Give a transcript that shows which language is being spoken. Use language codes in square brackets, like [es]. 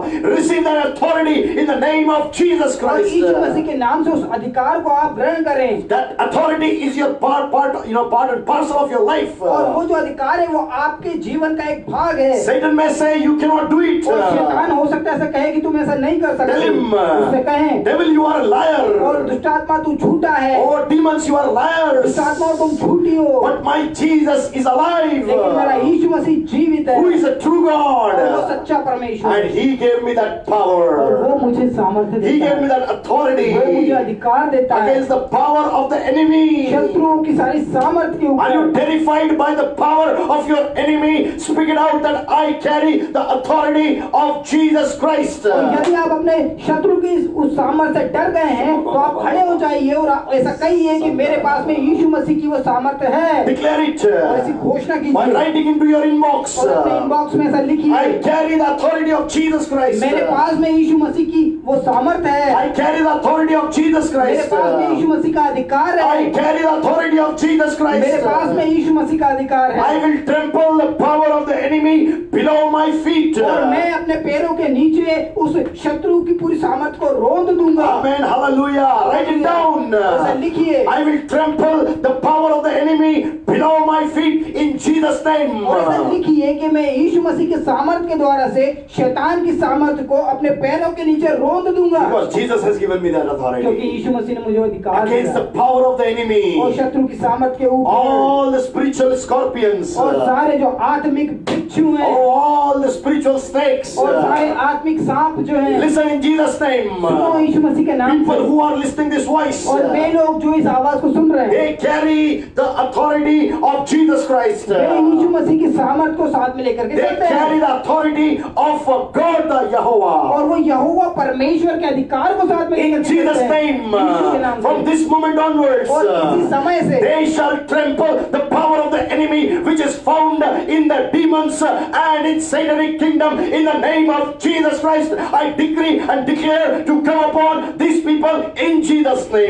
[en] Receive that authority in the name of Jesus [hi] और [en] Christ. [hi] यीशु मसीह के नाम से उस अधिकार को आप ग्रहण करें। [en] That authority is your part and parcel of your life. [hi] और वो जो अधिकार है वो आपके जीवन का एक भाग है। [en] Satan may say you cannot do it. [hi] और शैतान हो सकता है ऐसा कहे कि तुम ऐसा नहीं कर सकते। [en] Tell him, [hi] उससे कहें, [en] devil, you are a [hi] और [en] liar. [hi] दुष्ट आत्मा तू झूठा है। [en] Oh, demons, you are liars. [hi] दुष्ट आत्मा तुम झूठी हो। [en] But my Jesus is alive. [hi] लेकिन मेरा यीशु मसीह जीवित है। [en] Who is a true [hi] और वो [en] God. [hi] सच्चा परमेश्वर [en] And [hi] है। [en] he gave me that [hi] और वो [en] power. [hi] मुझे सामर्थ्य [en] He [hi] देता [en] gave me [hi] है। [en] that authority [hi] वो मुझे अधिकार देता है [en] against the power of the enemy. [hi] शत्रुओं की सारी सामर्थ के [en] Are you [hi] ऊपर। [en] terrified by the power of your enemy? Speak it out that I carry the authority of Jesus Christ. [hi] और यदि आप अपने शत्रु की उस सामर्थ से डर गए हैं तो आप खड़े हो जाइए और ऐसा कहिए कि मेरे पास में यीशु मसीह की वो सामर्थ है। [en] Declare it [hi] और ऐसी घोषणा [en] by [hi] कीजिए [en] writing into your inbox. [hi] और अपने इनबॉक्स में ऐसा लिखिए, [en] I carry the authority of Jesus Christ. [hi] मेरे पास में यीशु मसीह की वो सामर्थ है। [en] I carry the authority of Jesus [hi] मेरे [en] Christ. [hi] पास में यीशु मसीह का अधिकार है। [en] I carry the authority of Jesus [hi] मेरे [en] Christ. [hi] पास में यीशु मसीह का अधिकार है। [en] I will trample the power of the enemy below my feet. [hi] और मैं अपने पैरों के नीचे उस शत्रु की पूरी सामर्थ को रोंद दूंगा। [en] Amen. Hallelujah. Write it down. [hi] ऐसा लिखिए, [en] I will trample the power of the enemy below my feet in Jesus' name. [hi] और ऐसा लिखिए कि मैं यीशु मसीह के सामर्थ के द्वारा से शैतान की सामर्थ को अपने पैरों के नीचे रोंद दूंगा। [en] Because Jesus has given me that [hi] क्योंकि [en] authority [hi] यीशु मसीह ने मुझे अधिकार [en] against the [hi] दिया [en] power of the enemy. [hi] और शत्रु की सामर्थ के ऊपर। [en] All the spiritual scorpions. [hi] और सारे जो आत्मिक बिच्छू हैं [en] Oh, all the spiritual snakes. [hi] और सारे आत्मिक सांप जो हैं, [en] Listen in Jesus' name. [hi] सुनो यीशु मसीह के नाम [en] People [hi] से। [en] who are listening this voice, [hi] और वे लोग जो इस आवाज को सुन रहे हैं, [en] they carry the authority of Jesus Christ. [hi] वे यीशु मसीह की सामर्थ को साथ में लेकर के [en] They [hi] चलते [en] carry [hi] हैं [en] the authority of God the Jehovah. [hi] और वो यहोवा परमेश्वर के अधिकार को साथ में [en] In [hi] लेकर के [en] Jesus' [hi] चलते हैं। [en] name, [hi] यीशु के नाम [en] from [hi] से। [en] this moment onwards, [hi] और इसी समय से [en] they shall trample the power of the enemy which is found in the demons and in satanic kingdom in the name of Jesus Christ. I decree and declare to come upon these people in Jesus' name.